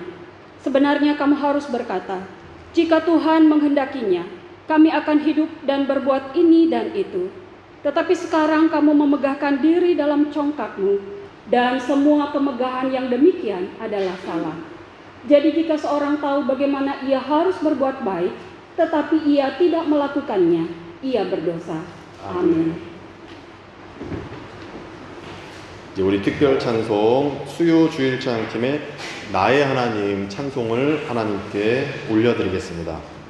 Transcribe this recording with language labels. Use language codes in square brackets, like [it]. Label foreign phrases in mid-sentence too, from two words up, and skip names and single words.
[id] Sebenarnya kamu harus berkata, jika Tuhan menghendakinya, kami akan hidup dan berbuat ini dan itu. Tetapi sekarang kamu memegahkan diri dalam congkakmu, dan semua kemegahan yang demikian adalah salah. Jadi jika seorang tahu bagaimana ia harus berbuat baik, tetapi ia tidak melakukannya, ia berdosa. [ko] 아멘. 이제 우리 특별 찬송 수요 주일 찬양팀의 나의 하나님 찬송을 하나님께 올려드리겠습니다.